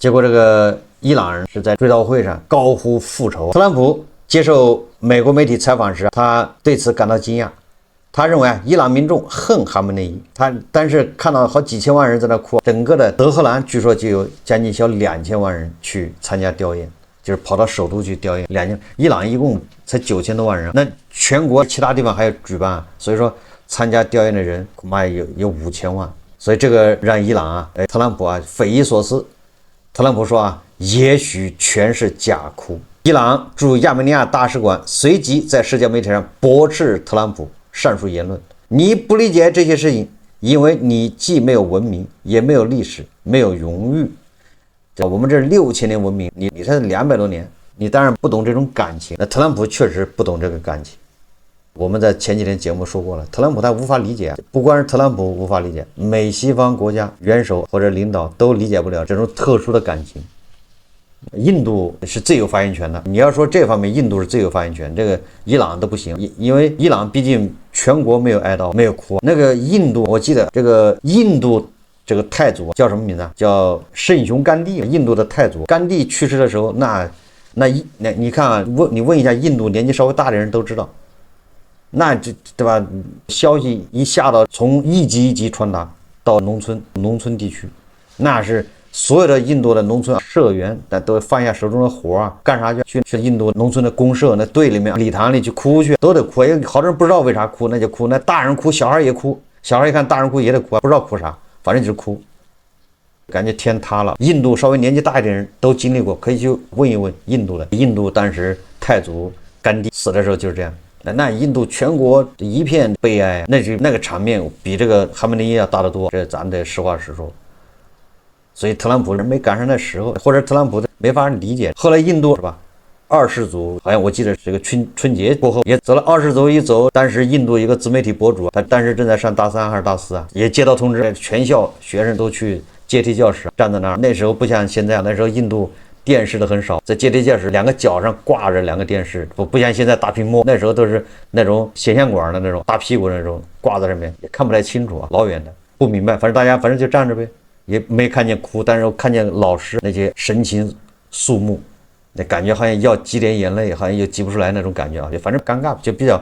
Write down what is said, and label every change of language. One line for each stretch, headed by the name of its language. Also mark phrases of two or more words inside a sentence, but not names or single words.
Chinese: 結果這個伊朗人是在追悼會上高呼復仇。特朗普接受美國媒體採訪時，他對此感到驚訝。他認為伊朗民眾恨哈梅內伊，但是看到好幾千萬人在那哭，整個的德黑蘭據說就有將近小2000萬人去參加弔唁，就是跑到首都去弔唁。2000，伊朗一共才9000多萬人，那全國其他地方還要舉辦，所以說參加弔唁的人恐怕有5000萬。所以這個讓伊朗啊，特朗普啊匪夷所思。特朗普說啊，也許全是假哭。伊朗駐亞美尼亞大使館隨即在社交媒體上駁斥特朗普上述言論。你不理解這些事情，因為你既沒有文明，也沒有歷史，沒有榮譽。我們這6000年文明，你才200多年，你當然不懂這種感情。那特朗普確實不懂這個感情。我們在前幾天節目說過了，特朗普他無法理解，不光是特朗普無法理解，美西方國家元首或者領導都理解不了這種特殊的感情。印度是最有發言權的，你要說這方面印度是最有发言权，這個伊朗都不行，因為伊朗畢竟全國沒有哀悼，沒有哭。那個印度，我記得這個印度這個太祖叫什麼名字？叫聖雄甘地。印度的太祖甘地去世的時候，那你看啊，你問一下印度年紀稍微大的人都知道，那这对吧？消息一下到，從一級一級傳達到農村地區，那是。所有的印度的農村社員，都放下手中的活啊，幹啥去印度農村的公社那队裡面禮堂裡去哭去，都得哭。好多人不知道為啥哭，那就哭。那大人哭，小孩也哭。小孩一看大人哭也得哭，不知道哭啥，反正就是哭。感覺天塌了。印度稍微年紀大一點人都經歷過，可以去問一問印度的。印度當時太祖甘地死的時候就是這樣。那印度全國一片悲哀，那個場面比這個哈梅内伊要大得多。這咱得實話實說。所以特朗普人沒趕上那時候，或者特朗普沒法理解。後來印度是吧，2世祖好像我記得這個春節過後也走了，2世祖一走，當時印度一個自媒體博主，他當時正在上大3還是大4啊，也接到通知，全校學生都去階梯教室站在那兒。那時候不像現在，那時候印度電視都很少，在階梯教室2個腳上掛着2個電視，不像現在大屏幕，那時候都是那種顯像管的那種大屁股那種掛在上面，也看不太清楚啊，老遠的不明白，反正大家反正就站着呗。也沒看見哭，但是我看見老師那些神情肅穆，那感覺好像要擠點眼淚，好像又擠不出來那種感覺啊，就反正尷尬，就比較。